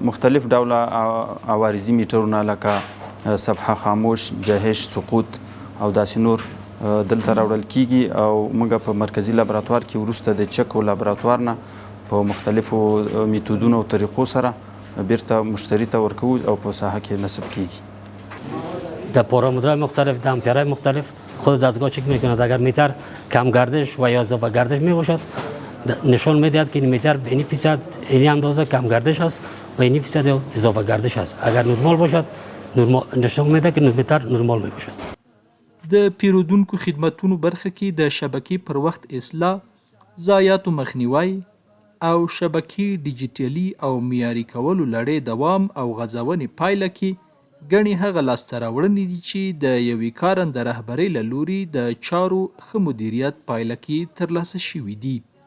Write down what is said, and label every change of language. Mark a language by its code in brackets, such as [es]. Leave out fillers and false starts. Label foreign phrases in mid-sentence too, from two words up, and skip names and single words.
[ps] مختلف ډوله عوارضي میټرونه لکه صفحه خاموش، جهش، سقوط او داسې نور دلته راوړل کیږي او موږ په مرکزی لابراتوار کې وروسته د چک او لابراتوار نه په مختلفو میتودونو او طریقو سره بیرته مشتری ته ورکوو او په ساحه کې نصب کیږي. [fa] در پارامترهای مختلف، در امپیرهای مختلف خود دستگاه چک میکند. اگر میتر کم گردش و یا اضافه گردش میباشد نشان میدهد که این میتر به این فیصد این اندازه کم گردش است و این فیصد اضافه گردش است. اگر نرمال باشد نشان میده که میتر نرمال میباشد. [ps] د پیرودونکو خدمتونو برخه کې د شبکې پر وخت اصلاح، ضایعاتو مخنیوی او شبکې ډیجیټلي او معیاري کولو لړۍ دوام او غځونې پایله کې ګڼې هغه لاسته راوړنې دي چې د یوې کارنده رهبرۍ له لوري د چارو ښه مدیریت پایله کې ترلاسه شوي دي.